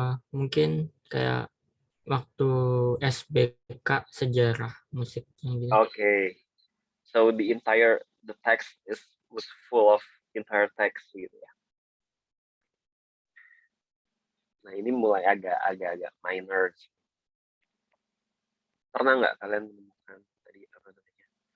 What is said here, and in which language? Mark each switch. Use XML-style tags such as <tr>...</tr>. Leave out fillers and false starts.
<id>Mungkin kayak waktu SBK sejarah musiknya gitu.</id> <en>Okay. So the text was full of entire text</en> <id>gitu ya. Nah, ini mulai agak minor. Pernah nggak kalian menemukan tadi apa namanya?</id>